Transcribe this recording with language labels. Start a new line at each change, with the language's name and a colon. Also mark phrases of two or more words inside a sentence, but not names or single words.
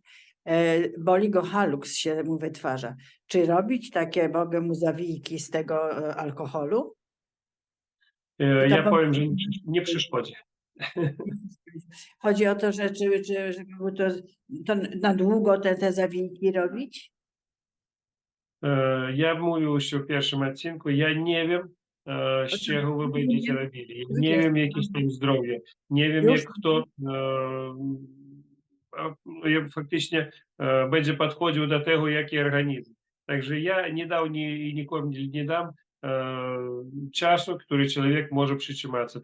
Polish: Boli go haluks się mu wytwarza. Czy robić takie, mogę mu zawijki z tego alkoholu? Ja powiem, że nie przeszkodzi. Chodzi o to, że żeby mu to na długo te zawijki robić? Ja mówił
Ukrainian: ще в першому
Polish: odcinku, я nie wiem, z czego wy będziecie robili. Ja nie wiem, jakie jest tam zdrowie. Nie wiem, jak kto faktycznie będzie podchodził do tego, jaki organizm. Także ja nie dał i nikomu nie dam czasu, który człowiek może przytrzymać.